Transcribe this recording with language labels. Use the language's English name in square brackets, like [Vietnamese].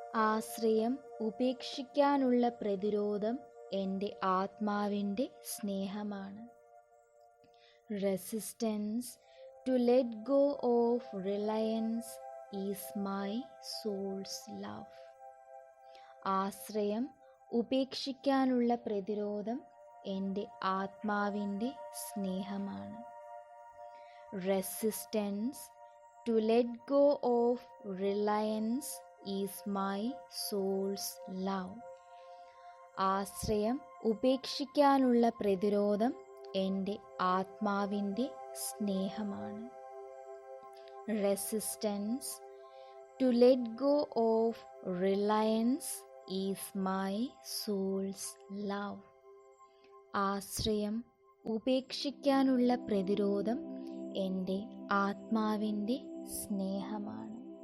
[Malayalam] ആശ്രയം ഉപേക്ഷിക്കാനുള്ള പ്രതിരോധം എൻ്റെ ആത്മാവിൻ്റെ സ്നേഹമാണ്. [English] Resistance to let go of reliance is my soul's love. [Malayalam] ആശ്രയം ഉപേക്ഷിക്കാനുള്ള പ്രതിരോധം എൻ്റെ ആത്മാവിൻ്റെ സ്നേഹമാണ്. [English] Resistance to let go of reliance is my soul's love. [Malayalam] ആശ്രയം ഉപേക്ഷിക്കാനുള്ള പ്രതിരോധം എൻ്റെ ആത്മാവിൻ്റെ സ്നേഹമാണ്. [English] Resistance to let go of reliance is my soul's love. [Malayalam] ആശ്രയം ഉപേക്ഷിക്കാനുള്ള പ്രതിരോധം എൻ്റെ ആത്മാവിൻ്റെ സ്നേഹമാണ്.